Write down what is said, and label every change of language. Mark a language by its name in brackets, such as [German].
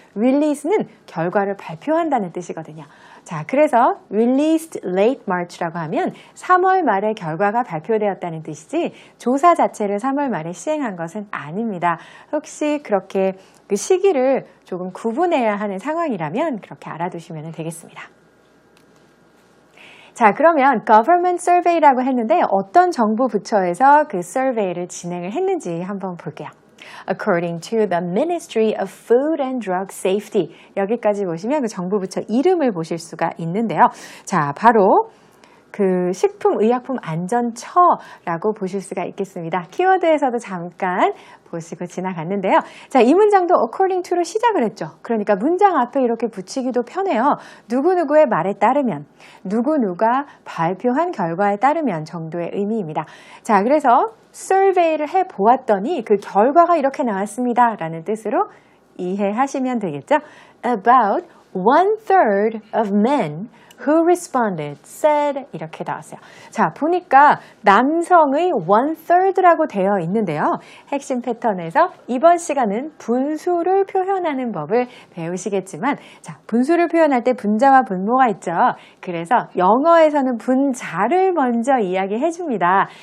[Korean] release는 결과를 발표한다는 뜻이거든요. 자, 그래서 [English] released late March [Korean] 라고 하면 3월 말에 결과가 발표되었다는 뜻이지 조사 자체를 3월 말에 시행한 것은 아닙니다. 혹시 그렇게 그 시기를 조금 구분해야 하는 상황이라면 그렇게 알아두시면 되겠습니다. 자, 그러면 [English] government survey [Korean] 라고 했는데 어떤 정부 부처에서 그 survey를 진행을 했는지 한번 볼게요. [English] According to the Ministry of Food and Drug Safety. [Korean] 여기까지 보시면 그 정부 부처 이름을 보실 수가 있는데요. 자, 바로 그 식품의약품안전처라고 보실 수가 있겠습니다. 키워드에서도 잠깐 보시고 지나갔는데요. 자, 이 문장도 [English] according to [Korean] 로 시작을 했죠. 그러니까 문장 앞에 이렇게 붙이기도 편해요. 누구누구의 말에 따르면, 누구누가 발표한 결과에 따르면 정도의 의미입니다. 자, 그래서 survey를 해보았더니 그 결과가 이렇게 나왔습니다. 라는 뜻으로 이해하시면 되겠죠. [English] About 1/3 of men who responded said [Korean] 이렇게 나왔어요. 자, 보니까 남성의 1/3라고 되어 있는데요. 핵심 패턴에서 이번 시간은 분수를 표현하는 법을 배우시겠지만, 자, 분수를 표현할 때 분자와 분모가 있죠. 그래서 영어에서는 분자를 먼저 이야기해 줍니다.